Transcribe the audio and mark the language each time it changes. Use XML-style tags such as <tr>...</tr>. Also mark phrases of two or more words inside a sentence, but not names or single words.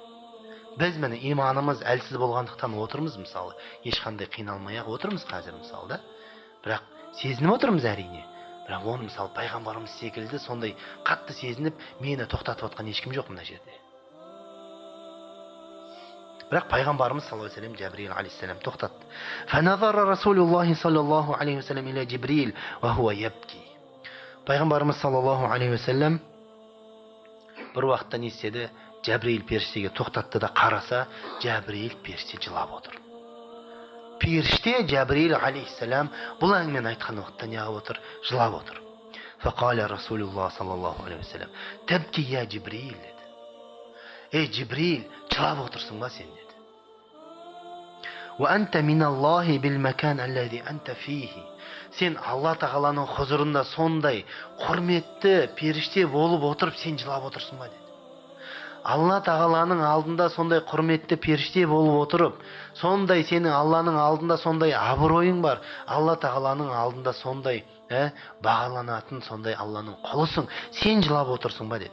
<kk>Біз міне иманымыз әлсіз болғандықтан отырмыз, мысалы, ешқандай қиналмай-ақ отырмыз қазір, мысалы, да? Бірақ сезініп отырмыз әрине. Бірақ оны мысалы пайғамбарымыз секілді сондай қатты сезініп, мені тоқтатып отқан ешкім жоқ мына жерде. Бірақ пайғамбарымыз</kk> <ar>صلى الله عليه وسلم</ar> <kk>Жабрил алейхиссалам тоқтатты.</kk> <ar>فنظر رسول الله صلى الله عليه وسلم إلى جبريل وهو يبكي.</ar> <kk>Пайғамбарымыз</kk> <ar>صلى الله عليه وسلم</ar> <kk>бір уақытта не істеді? Жабрил періштеге тоқтатты да қараса, Жабрил періште жылап отыр. Періште Жабрил алейхиссалам бұл әңгімені айтқан уақытта не қылып отыр? Жылап отыр.</kk> <ar>فقال رسول الله صلى الله عليه وسلم: تبكي يا جبريل деді.</ar> <kk>Ей Жибрил, жылап отырсың ба сен деді.</kk> <ar>وأنت من الله بالمكان الذي أنت فيه.</ar> <kk>Сен Алла тағаланың хұзырында сондай құрметті періште болып отырып, сен жылап отырсың ба деді. Алла тағаланың алдында сондай құрметті періште болып отырып, сондай сенің Алланың алдында сондай абыройың бар, Алла тағаланың алдында сондай бағаланатын сондай Алланың құлысың, сен жылап отырсың ба деді.</kk>